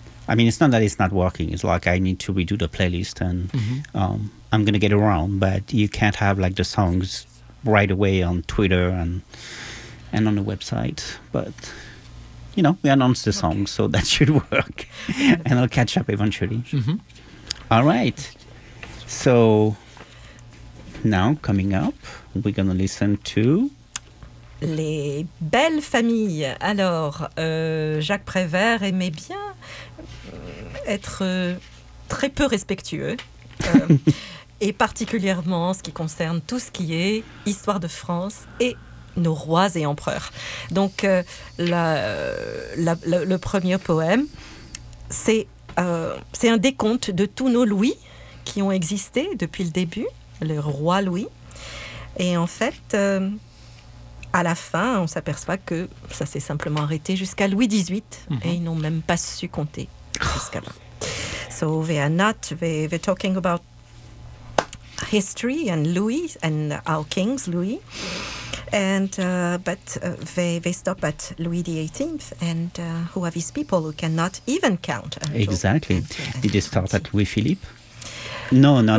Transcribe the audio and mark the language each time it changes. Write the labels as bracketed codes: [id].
[en] I mean, it's not that it's not working. It's like I need to redo the playlist and I'm going to get around, but you can't have like the songs right away on Twitter and on the website. But, you know, we announced the songs, so that should work. And I'll catch up eventually. Mm-hmm. All right. So... Now, coming up, we're going to listen to... [fr] Les belles familles. Alors, Jacques Prévert aimait bien être très peu respectueux. et particulièrement ce qui concerne tout ce qui est histoire de France et nos rois et empereurs. Donc, le premier poème, c'est un décompte de tous nos Louis qui ont existé depuis le début. Le roi Louis. Et en fait, à la fin, on s'aperçoit que ça s'est simplement arrêté jusqu'à Louis XVIII. Mm-hmm. Et ils n'ont même pas su compter jusqu'à là. [en] So we are not, we're talking about history and Louis and our kings, Louis. And, but they stop at Louis XVIII. And who are these people who cannot even count? Exactly. Did they start at Louis Philippe? No, not